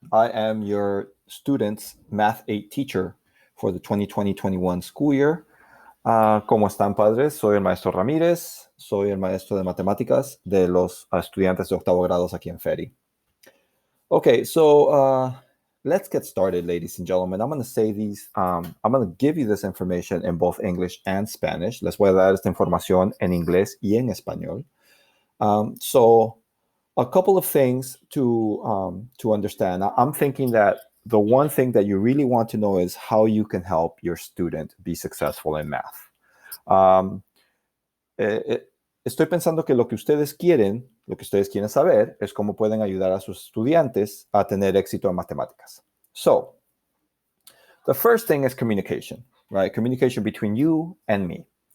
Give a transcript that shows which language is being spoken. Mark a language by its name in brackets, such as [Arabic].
[English] I am your student's Math 8 teacher for the 2020-21 school year. [Spanish] ¿Cómo están, padres? Soy el maestro Ramírez. Soy el maestro de matemáticas de los estudiantes de octavo grados aquí en Fedde. [English] Okay, so let's get started, ladies and gentlemen. I'm going to say these, I'm going to give you this information in both English and Spanish. [Spanish] Les voy a dar esta información en inglés y en español. [English] So a couple of things to understand. I'm thinking that the one thing that you really want to know is how you can help your student be successful in math. [Spanish] Estoy pensando que lo que ustedes quieren saber es cómo pueden ayudar a sus estudiantes a tener éxito en matemáticas. [English] So, the first thing is communication, right? Communication between you and me.